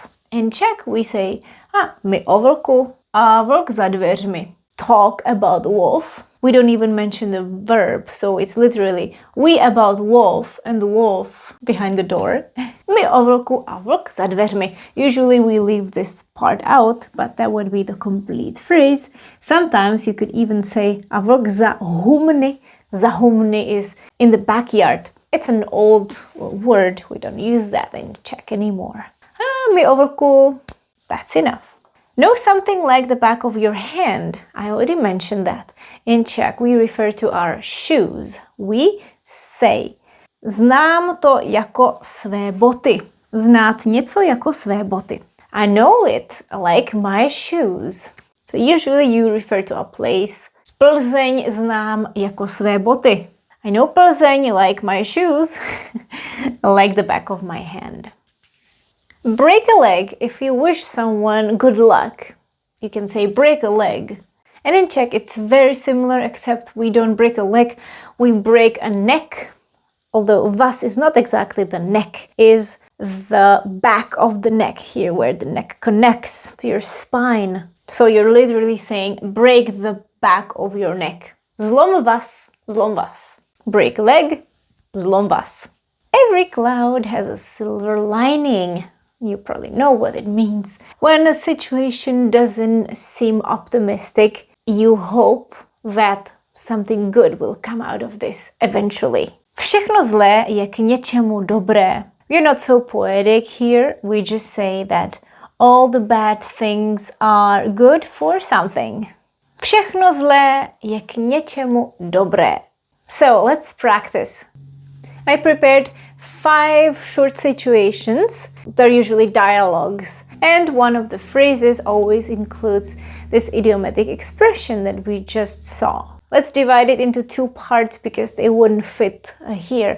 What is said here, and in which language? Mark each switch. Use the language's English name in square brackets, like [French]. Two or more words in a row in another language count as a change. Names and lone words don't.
[English] In Czech we say, [Czech] my o vlku a vlk za dveřmi. [English] Talk about the wolf. We don't even mention the verb, so it's literally we about wolf and the wolf behind the door. [Czech] My o vlku a vlk za dveřmi. [English] Usually we leave this part out, but that would be the complete phrase. Sometimes you could even say [Czech] a vlk za humny. Za humny [English] is in the backyard. It's an old word. We don't use that in Czech anymore. [Czech] My o vlku, [English] that's enough. Know something like the back of your hand. I already mentioned that. In Czech, we refer to our shoes. We say, [Czech] znám to jako své boty. Znát něco jako své boty. [English] I know it like my shoes. So usually you refer to a place. [Czech] Plzeň znám jako své boty. [English] I know Plzeň like my shoes, like the back of my hand. Break a leg. If you wish someone good luck, you can say break a leg. And in Czech it's very similar, except we don't break a leg, we break a neck. Although vas is not exactly the neck, is the back of the neck here, where the neck connects to your spine. So you're literally saying break the back of your neck. [Czech] Zlom vas, zlom vas. [English] Break a leg, [Czech] zlom vas. [English] Every cloud has a silver lining. You probably know what it means. When a situation doesn't seem optimistic, you hope that something good will come out of this eventually. [Czech] Všechno zlé je k něčemu dobré. [English] We're not so poetic here. We just say that all the bad things are good for something. [Czech] Všechno zlé je k něčemu dobré. [English] So let's practice. I prepared 5 short situations. They're usually dialogues. And one of the phrases always includes this idiomatic expression that we just saw. Let's divide it into 2 parts because they wouldn't fit here.